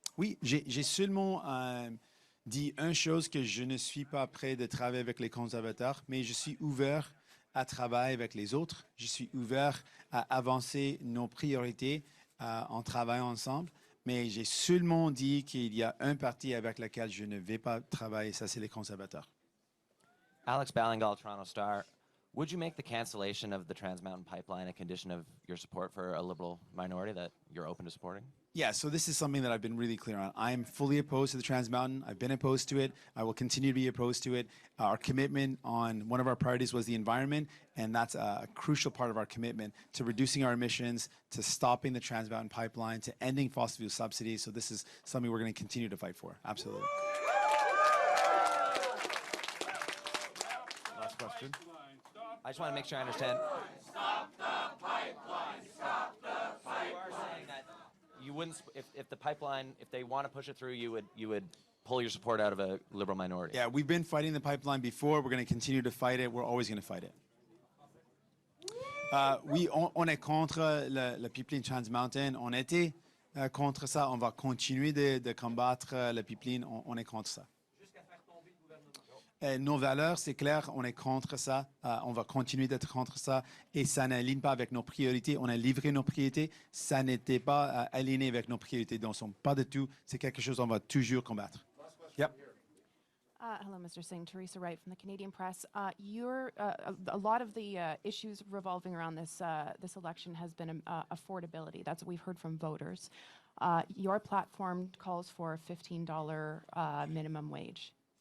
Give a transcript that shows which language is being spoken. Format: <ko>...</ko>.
<fr>Oui, j'ai seulement dit une chose, que je ne suis pas prêt de travailler avec les conservateurs, mais je suis ouvert à travailler avec les autres. Je suis ouvert à avancer nos priorités en travaillant ensemble. Mais j'ai seulement dit qu'il y a un parti avec lequel je ne vais pas travailler, ça c'est les conservateurs.</fr> <en>Alex Ballingal, Toronto Star. Would you make the cancellation of the Trans Mountain Pipeline a condition of your support for a Liberal minority that you're open to supporting? Yeah, so this is something that I've been really clear on. I'm fully opposed to the Trans Mountain. I've been opposed to it. I will continue to be opposed to it. Our commitment on one of our priorities was the environment, and that's a crucial part of our commitment to reducing our emissions, to stopping the Trans Mountain Pipeline, to ending fossil fuel subsidies. So this is something we're going to continue to fight for. Absolutely. Last question. I just want to make sure I understand. Stop the pipeline! Stop the pipeline! You are saying that you wouldn't, if the pipeline, if they want to push it through, you would pull your support out of a Liberal minority. Yeah, we've been fighting the pipeline before. We're going to continue to fight it. We're always going to fight it.</en> <fr>Oui, on est contre le pipeline Trans Mountain. On était contre ça. On va continuer de combattre le pipeline. On est contre ça. Nos valeurs, c'est clair, on est contre ça. On va continuer d'être contre ça. Et ça n'aligne pas avec nos priorités. On a livré nos priorités. Ça n'était pas aligné avec nos priorités. Donc, pas du tout. C'est quelque chose qu'on va toujours combattre.</fr> <en>Yep. Hello, Mr. Singh. Teresa Wright from the Canadian Press. A lot of the issues revolving around this election has been affordability. That's what we've heard from voters. Your platform calls for a $15 minimum wage.</en>